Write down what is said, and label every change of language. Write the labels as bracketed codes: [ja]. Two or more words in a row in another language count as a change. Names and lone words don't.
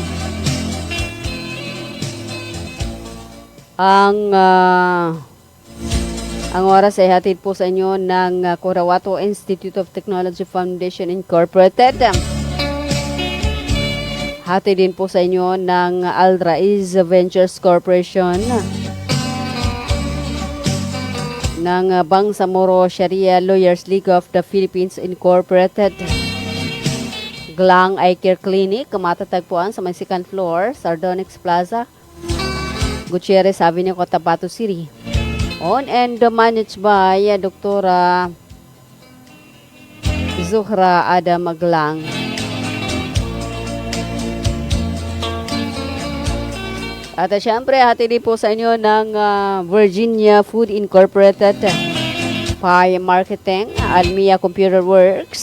[tl] Ang oras ay hatid po sa inyo ng Corawato Institute of Technology Foundation Incorporated. Hatid din po sa inyo ng Aldraiz Ventures Corporation, ng Bangsamoro Sharia Lawyers League of the Philippines Incorporated, Glang Eye Care Clinic, matatagpuan sa may [en] second floor, [tl] Sardonyx Plaza, Gutierrez Avenue, Cotabato City. [en] On and managed by Dr. Zuhra Adam Maglang. [tl] At syempre, hatid po sa inyo ng Virginia Food Incorporated, Pi Marketing, Almia Computer Works.